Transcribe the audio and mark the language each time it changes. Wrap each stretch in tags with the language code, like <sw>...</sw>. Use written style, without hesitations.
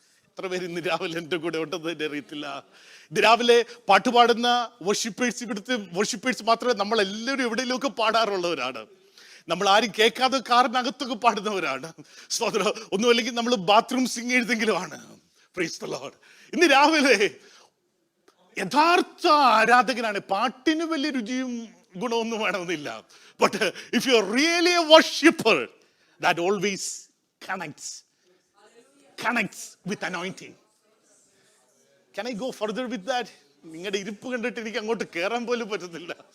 <ml>എത്ര പേര് ഇന്ന് രാവിലെ എൻ്റെ കൂടെ ഉണ്ടെന്ന് എൻ്റെ അറിയത്തില്ല. ഇത് രാവിലെ പാട്ടുപാടുന്ന വർഷിപ്പേഴ്സ് മാത്രമേ നമ്മളെല്ലാവരും എവിടെയെങ്കിലുമൊക്കെ പാടാറുള്ളവരാണ്. നമ്മൾ ആരും കേൾക്കാതെ കാറിനകത്തൊക്കെ പാടുന്നവരാണ്. സ്തോത്രം. ഒന്നുമല്ലെങ്കിൽ നമ്മൾ ബാത്റൂം സിംഗേഴ്സെങ്കിലും ആണ്.</ml> <en>Praise the Lord.</en> <ml>ഇന്ന് രാവിലെ യഥാർത്ഥ ആരാധകനാണ്. പാട്ടിന് വലിയ രുചിയും ഗുണമൊന്നും വേണമെന്നില്ല.</ml> <en>But if you are really a worshipper, that always connects with anointing. Can I go further with that?</en> <ml>നിങ്ങളുടെ ഇരിപ്പ് കണ്ടിട്ട് എനിക്ക് അങ്ങോട്ട് കയറാൻ പോലും പറ്റുന്നില്ല.</ml>